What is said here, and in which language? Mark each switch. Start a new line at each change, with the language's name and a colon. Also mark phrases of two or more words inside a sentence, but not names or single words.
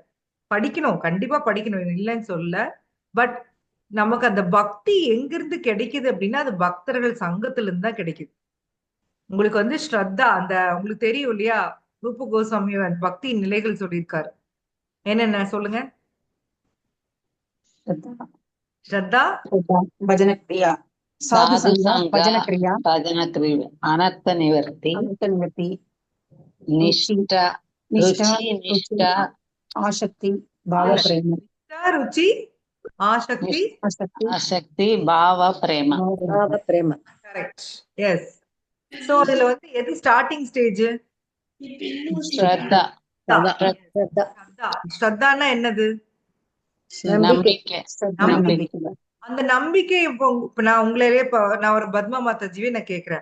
Tamil: படிக்கணும், கண்டிப்பா படிக்கணும், இல்லைன்னு சொல்ல. பட் நமக்கு அந்த பக்தி எங்கிருந்து கிடைக்குது அப்படின்னா அது பக்தர்கள் சங்கத்துல இருந்து தான் கிடைக்குது. உங்களுக்கு வந்து ஸ்ரத்தா, அந்த உங்களுக்கு தெரியும் இல்லையா, ரூப கோஸ்வாமி பக்தி நிலைகள் சொல்லியிருக்காரு. என்னென்ன சொல்லுங்க. ஸ்ரத்தா,
Telugu: భజన క్రియ, సాధు సాధు సంఘ, సంఘ భజన క్రియ, భజన క్రియ అనర్థ నివర్తి అనంత నివృత్తి, రుచి, నిష్ట నిష్ఠ, రుచి రుచి, నిష్ట ఆసక్తి, భావ
Tamil: இல்ல,
Telugu: ప్రేమ,
Tamil: ருச்சி, ஆசக்தி,
Telugu: ఆసక్తి, ఆసక్తి భావ ప్రేమ భావ ప్రేమ.
Tamil: பாவ பிரேம. கரெக்ட். எஸ். சோ அதுல வந்து எது
English: starting stage?
Telugu: శ్రద్ధ
Tamil: ஸ்ரத்தா. ஸ்ரத்தான்னா என்னது? நம்பிக்கை
Telugu: శ్రద్ధ,
Tamil: நம்பிக்கை நம்பிக்கை. அந்த நம்பிக்கை இப்ப நான் உங்களையே நான் ஒரு பத்மா மாதாஜிவே நான் கேக்குறேன்.